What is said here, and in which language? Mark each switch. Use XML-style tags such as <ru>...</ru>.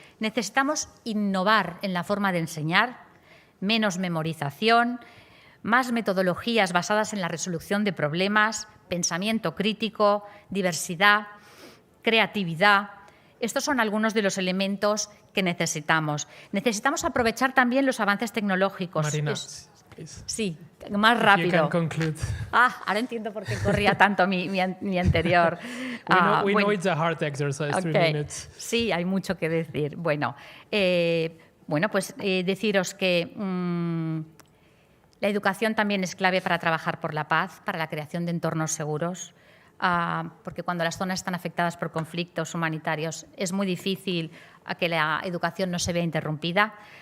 <es>Necesitamos innovar en la forma de enseñar, menos memorización, más metodologías basadas en la resolución de problemas, pensamiento crítico, diversidad, creatividad. Estos son algunos de los elementos que necesitamos. Necesitamos aprovechar también los avances tecnológicos. Marina, sí, más rápido. Ahora entiendo por qué corría tanto mi anterior.</es> <en>We know it's a hard exercise, 3 minutes.</en> <es>Sí, hay mucho que decir. Bueno, pues deciros que la educación también es clave para trabajar por la paz, para la creación de entornos seguros. Porque cuando las zonas están afectadas por conflictos humanitarios es muy difícil que la educación no se vea interrumpida.</es>